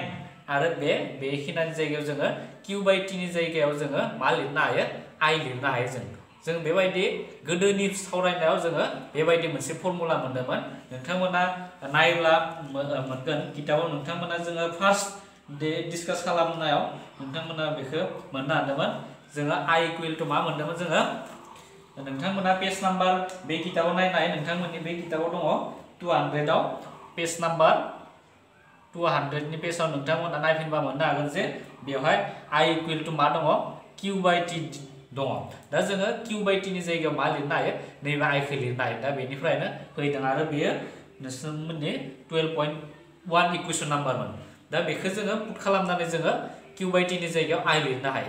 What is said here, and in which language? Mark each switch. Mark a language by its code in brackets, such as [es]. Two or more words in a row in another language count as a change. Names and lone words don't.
[brx] आरो बेखिनिनि जायगायाव जोङो Q बाय T नि जायगायाव जोङो मा लिरनो हायो? I लिरनो हायो। जों बेबायदि गोदोनि सावरायनायाव जोङो बेबायदि मोनसे फर्मुला मोनदोंमोन। नोंथांमोना नायोब्ला मोनगोन किताबाव नोंथांमोना जोङो [en] first discuss [brx] खालामनायाव नोंथांमोना बेखौ मोननो हादोंमोन। जोङो I [en] equal to [brx] मा मोनदोंमोन जोङो? नोंथांमोना [en] page number [brx] बे किताबाव नायनाय नोंथांमोननि बे किताबाव दङ 200 आव [en] page number [brx] 200 नि पेजाव नोंथांमोना नायफिनबा मोननो हागोन जे बेवहाय I [en] equal to [brx] मा दङ? Q बाय T दङ। दा जोङो Q बाय T नि जायगायाव मा लिरनो हायो? नैबे I खौ लिरनो हायो। दा बेनिफ्रायनो फैदों आरो बेयो नोंसोरमोननि 12.1 [en] equation numbermon. [brx] दा बेखौ जोङो पुट खालामनानै जोङो Q बाय T नि जायगायाव I लिरनो हायो।